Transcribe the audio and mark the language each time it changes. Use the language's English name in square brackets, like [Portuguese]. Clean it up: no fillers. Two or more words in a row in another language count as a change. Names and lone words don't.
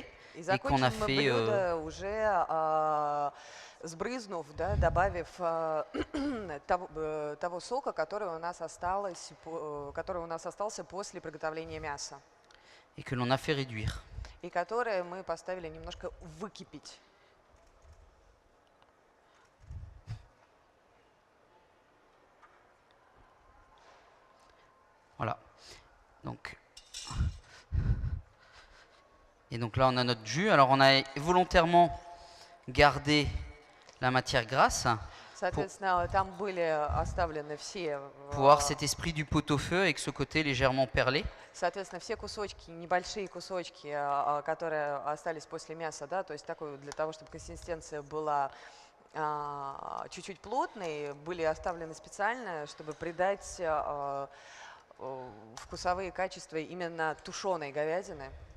[Russian] И [French] et qu'on a [Russian] закончим мы [French] fait [Russian] блюдо уже сбрызнув, да, добавив того сока, который у нас остался после приготовления мяса, [French] et que l'on a fait réduire. [Russian] и который мы поставили немножко выкипеть. [French] Voilà. Donc, et donc là, on a notre jus. Alors, on a volontairement gardé la matière grasse [Russian] Соответственно, там были оставлены все, [French] pour avoir cet esprit du pot-au-feu avec ce côté légèrement perlé. [Russian] соответственно, все кусочки, небольшие кусочки, которые остались после мяса, да, то есть такой для того, чтобы консистенция была чуть-чуть плотной, были оставлены специально, чтобы придать вкусовые качества именно тушеной говядины.